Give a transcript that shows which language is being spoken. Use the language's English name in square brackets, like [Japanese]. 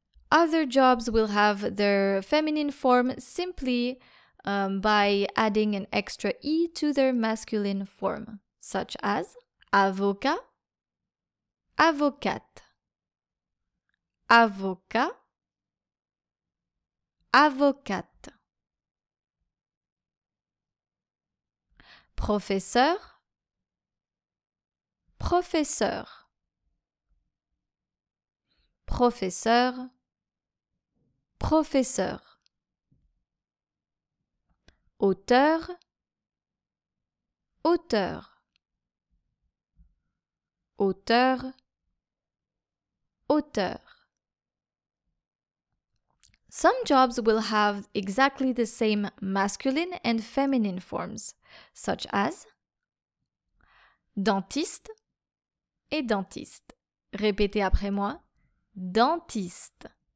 [English] Other jobs will have their feminine form simply by adding an extra E to their masculine form, such as avocat, avocate, avocat, avocate. [French] Professeur, professeur, professeur, professeur. Auteur, auteur, auteur, auteur. [English] Some jobs will have exactly the same masculine and feminine forms, such as dentiste et dentiste. [French] Répétez après moi. Dentiste.